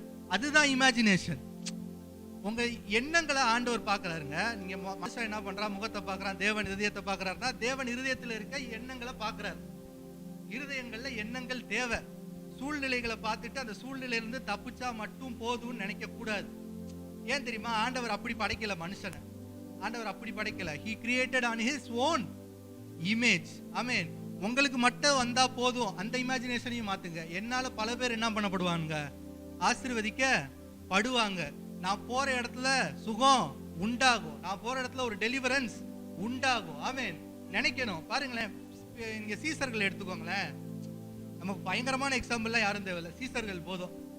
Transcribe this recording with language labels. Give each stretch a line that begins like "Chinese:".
Tamil: அதுதான் இமேஜினேஷன். உங்க எண்ணங்களை ஆண்டவர் பாக்குறாருங்க. நீங்க மனுஷன் என்ன பண்றான், முகத்தை பாக்குறான், தேவன் இருதயத்தை பாக்குறாருன்னா தேவன் இருதயத்துல இருக்க எண்ணங்களை பாக்குறாரு. இருதயங்கள்ல எண்ணங்கள் தேவை. சூழ்நிலைகளை பார்த்துட்டு அந்த சூழ்நிலையிலிருந்து தப்பிச்சா மட்டும் போதும்னு நினைக்க கூடாது. ஏன் தெரியுமா? ஆண்டவர் அப்படி படைக்கல மனுஷனை. ஆண்டவர் அப்படி படைக்கல.
English: He created on his own image.
Tamil: ஆமென். உங்களுக்கு மட்டும் வந்தா போதும், அந்த இமேஜினேஷனையும் மாத்துங்க. என்னால பல பேர் என்ன பண்ணப்படுவாங்க, ஆசீர்வதிக்க படுவாங்க. நான் போற இடத்துல சுகம் உண்டாகும், நான் போற இடத்துல ஒரு டெலிவரன்ஸ் உண்டாகும். ஆமென். நினைக்கணும். பாருங்களேன், இங்க சீசர்கள் எடுத்துக்கோங்களேன். நமக்கு பயங்கரமான எக்ஸாம்பிள்லாம் யாரும் தேவையில்லை, சீசர்கள் போதும்.